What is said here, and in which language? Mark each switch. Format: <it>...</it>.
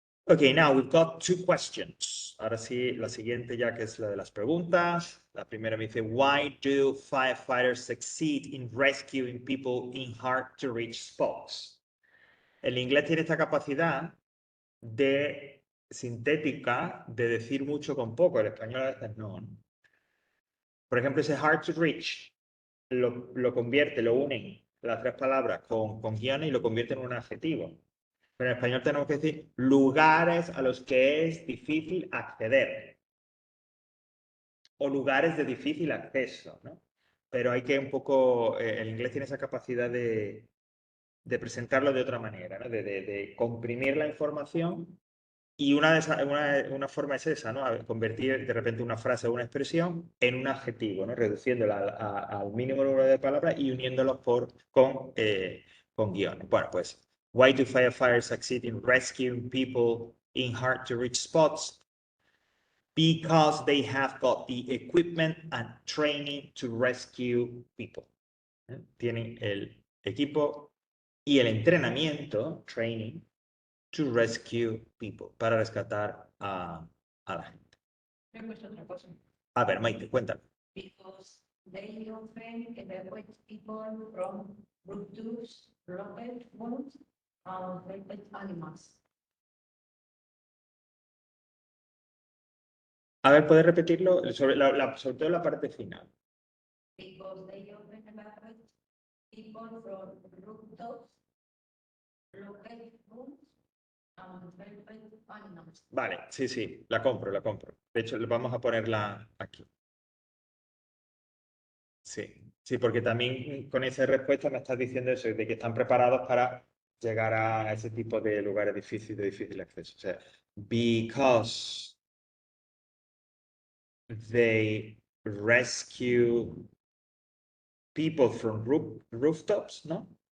<en>Okay, now we've got two questions.</en> <es>Ahora sí, la siguiente ya que es la de las preguntas. La primera me dice,</es> <en>why do firefighters succeed in rescuing people in hard-to-reach spots?</en> <es>El inglés tiene esta capacidad de sintética de decir mucho con poco. El español a veces no. Por ejemplo, ese hard to reach lo convierte, lo unen las tres palabras con guiones y lo convierte en un adjetivo. Pero en español tenemos que decir lugares a los que es difícil acceder. O lugares de difícil acceso, ¿no? Pero hay que un poco, el inglés tiene esa capacidad de presentarlo de otra manera, ¿no? de comprimir la información. Y una forma es esa, ¿no? Convertir de repente una frase o una expresión en un adjetivo, ¿no? Reduciéndola al mínimo número de palabras y uniéndolos con guiones. Bueno, pues,</es> <en>why do firefighters succeed in rescuing people in hard to reach spots? Because they have got the equipment and training to rescue people.</en> <es>Tienen el equipo y el entrenamiento, training,</es> <en>to rescue people,</en> <es>para rescatar a la gente. A ver, Maite, cuéntame.</es> <en>Because they often evacuate people from rooftops, rocket wounds, and affected animals.</en> <es>A ver, ¿puedes repetirlo? Sobre todo la parte final.</es> <en>Because they often evacuate people from rooftops, rocket wounds, and affected animals.</en> <es>Vale, sí, la compro. De hecho, vamos a ponerla aquí. Sí, porque también con esa respuesta me estás diciendo eso, de que están preparados para llegar a ese tipo de lugares de difícil acceso. O sea,</es> <en>because they rescue people from rooftops,</en> <es>¿no?</es>